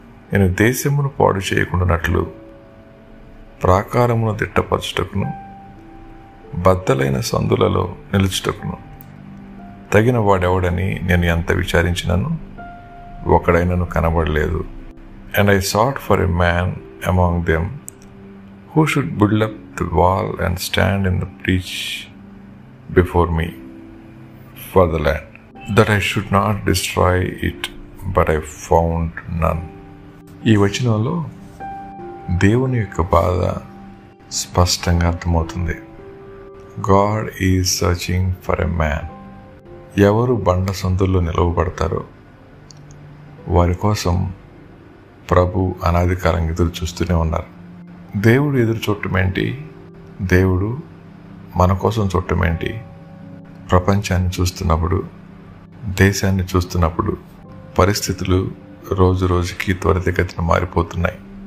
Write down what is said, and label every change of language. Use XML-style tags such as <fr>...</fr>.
<te>నేను దేశమును పాడు చేయకుండానట్లు ప్రాకారమును దిట్టపరచుటకును బద్దలైన సందులలో నిలుచుటకును తగిన వాడెవడని నేను ఎంత విచారించినను ఒకడైనను కనబడలేదు.</te> <en>And I sought for a man among them who should build up the wall and stand in the breach before me for the land, that I should not destroy it, but I found none.</en> <te>ఈ వచనంలో దేవుని యొక్క బాధ స్పష్టంగా అర్థమవుతుంది.</te> <en>God is searching for a man.</en> <te>ఎవరు బండ సందుల్లో నిలవబడతారో వారి కోసం ప్రభు అనాది కాలంగా ఎదురు చూస్తూనే ఉన్నారు. దేవుడు ఎదురు చూడటం ఏంటి? దేవుడు మన కోసం చూడటం ఏంటి? ప్రపంచాన్ని చూస్తున్నప్పుడు, దేశాన్ని చూస్తున్నప్పుడు పరిస్థితులు రోజు రోజుకి త్వరితగతిన మారిపోతున్నాయి.</te>